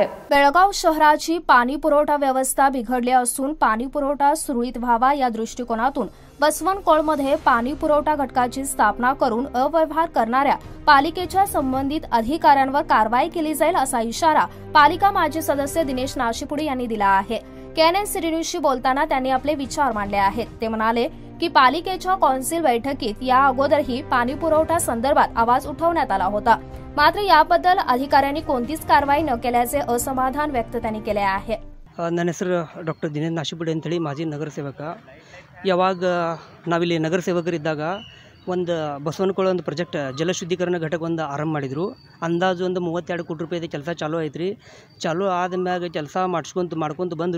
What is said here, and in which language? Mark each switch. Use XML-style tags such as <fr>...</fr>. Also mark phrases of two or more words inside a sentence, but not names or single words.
<mr>बेळगाव शहराची पाणीपुरवठा व्यवस्था बिघडली असून पाणीपुरवठा सुरळीत व्हावा या दृष्टिकोनातून बसवनकोळमध्ये पाणीपुरवठा घटकाची स्थापना करून अव्यवहार करणाऱ्या पालिकेच्या संबंधित अधिकाऱ्यांवर कारवाई केली जाईल असा इशारा पालिका माजी सदस्य दिनेश नाशिपुडी यांनी दिला आहे। केएनएन सिटी न्यूजशी बोलताना त्यांनी आपले विचार मांडले आहेत। ते म्हणाले की पालिकेच्या कौन्सिल बैठकीत या अगोदरही पाणीपुरवठा संदर्भात आवाज उठवण्यात आला होता, मात्र याबद्दल अधिकाऱ्यांनी कोणतीच कारवाई न केल्याचे असमाधान व्यक्त त्यांनी केले आहे।</mr> <kn>ನನ್ನ ಹೆಸರು ಡಾಕ್ಟರ್ ದಿನೇಶ್ ನಾಶಿಪುಡಿ ಅಂತೇಳಿ ಮಾಜಿ ನಗರಸೇವಕ. ಯಾವಾಗ ನಾವಿಲ್ಲಿ ನಗರಸೇವಕರಿದ್ದಾಗ ಒಂದು ಬಸವನಕೊಳ ಒಂದು ಪ್ರಾಜೆಕ್ಟ್ ಜಲಶುದ್ಧೀಕರಣ ಘಟಕ ಒಂದು ಆರಂಭ ಮಾಡಿದರು. ಅಂದಾಜು ಒಂದು 32 ಕೋಟಿ ರೂಪಾಯಿದ ಕೆಲಸ ಚಾಲೂ ಐತ್ರಿ. ಚಾಲೂ ಆದ್ಮ್ಯಾಗ ಕೆಲಸ ಮಾಡ್ಕೊಂತ ಬಂದರು.</kn>